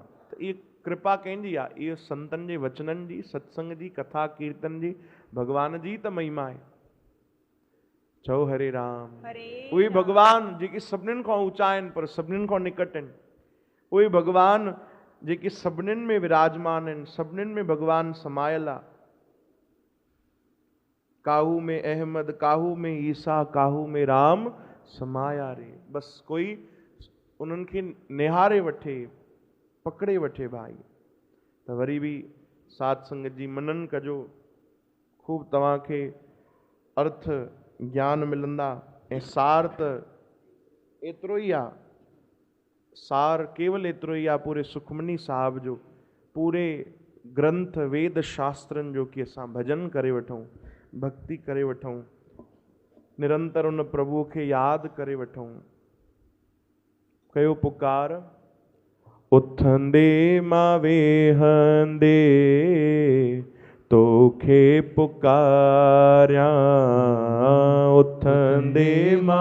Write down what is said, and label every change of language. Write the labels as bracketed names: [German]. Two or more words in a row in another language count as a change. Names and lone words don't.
[Sindhi] त इहा कृपा कंहिंजी आहे? इहो संतनि जे वचननि जी, सत्संग जी, कथा कीर्तन जी, भगवान जी त महिमा आहे। चओ हरे राम। उहे भगवान जेके सभिनीनि खां ऊचा आहिनि पर सभिनीनि खां निकट आहिनि, उहे भगवान जेके सभिनीनि में विराजमान आहिनि, सभिनीनि में भगवान समायल आहे। [Hindi] काहू में अहमद, काहू में ईसा, काहू में राम समाया रे। [Sindhi] बस कोई उन्हनि खे निहारे वठे, पकड़े वठे भाई। त वरी बि साध संगत जी मनन कजो, खूब तव्हांखे अर्थ ज्ञान मिलंदा। ऐं सार त एतिरो ई आहे, सार केवल एतिरो ई आहे पूरे सुखमनी साहिब जो, पूरे ग्रंथ वेद शास्त्रनि जो, कि असां भजन करे वठूं, भक्ति करे वठूं, निरंतर उन प्रभुअ खे यादि करे वठूं। कयो पुकार, उथंदे मां वेहंदे तोखे पुकारियां, उथंदे मां